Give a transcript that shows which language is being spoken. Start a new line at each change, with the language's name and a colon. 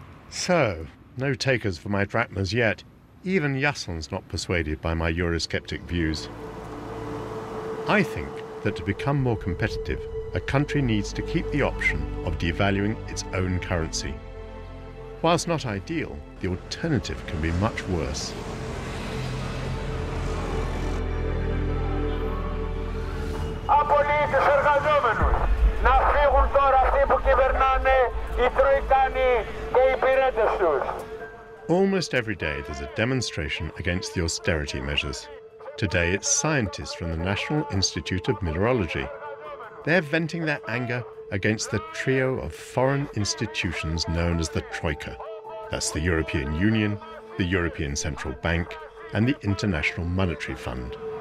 English: So, no takers for my drachmas yet. Even Jason's not persuaded by my Eurosceptic views. I think that to become more competitive, a country needs to keep the option of devaluing its own currency. Whilst not ideal, the alternative can be much worse.
Greek: Απολύτως εργαζόμενους. Να φύγουν τώρα αυτοί που κυβερνάνε, οι Τροϊκάνοι και οι υπηρέτες τους.
English: Almost every day there's a demonstration against the austerity measures. Today it's scientists from the National Institute of Mineralogy. They're venting their anger against the trio of foreign institutions known as the Troika. That's the European Union, the European Central Bank, and the International Monetary Fund.